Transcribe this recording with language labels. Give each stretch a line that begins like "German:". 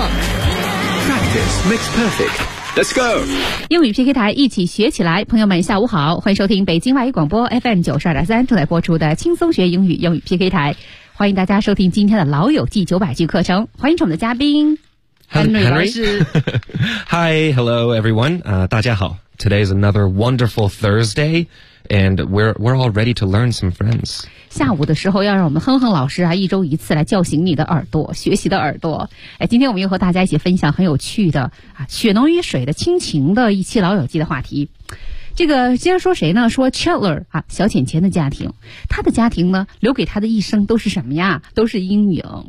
English: Practice makes perfect. Let's go!
Chinese: 英语 PK 台一起学起来，朋友们下午好，欢迎收听北京外语广播 FM92.3 正在播出的轻松学英语英语 PK 台，欢迎大家收听今天的老友记900句课程，欢迎我们的嘉宾 Henry 老师。
English: Hi, hello everyone,
Chinese: 大家好。
English: Today is another wonderful Thursday, and we're all ready to learn some friends.
Chinese: 下午的时候要让我们哼哼老师啊，一周一次来叫醒你的耳朵，学习的耳朵。哎，今天我们又和大家一起分享很有趣的啊，血浓于水的亲情的一期老友记的话题。这个接着说谁呢？说 Chandler 啊，小浅浅的家庭，他的家庭呢，留给他的一生都是什么呀？都是阴影。